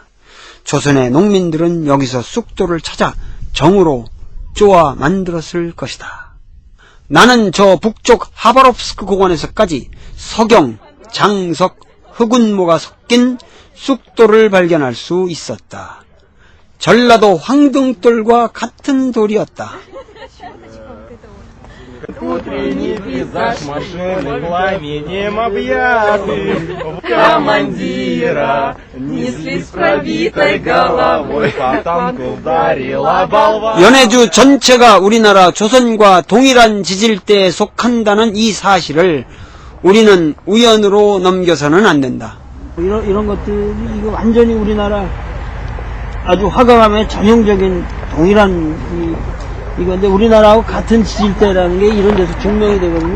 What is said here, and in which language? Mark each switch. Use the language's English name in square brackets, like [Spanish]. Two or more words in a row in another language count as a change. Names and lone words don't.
[Korean] 조선의 농민들은 여기서 쑥돌을 찾아 정으로 쪼아 만들었을 것이다. 나는 저 북쪽 하바롭스크 고관에서까지 석영, 장석, 흑운모가 섞인 쑥돌을 발견할 수 있었다. 전라도 황등돌과 같은 돌이었다. [Russian] Утренний пейзаж машины пламенем объятый, в командира несли с пробитой головой, по танку ударила болван. [Korean] 연해주 전체가 우리나라 조선과 동일한 지질대에 속한다는 이 사실을 우리는 우연으로 넘겨서는 안 된다. 이런 것들이, 이거 완전히 우리나라 아주 화강암의 전형적인 동일한 이건데, 우리나라하고 같은 지질대라는 게 이런 데서 증명이 되거든요.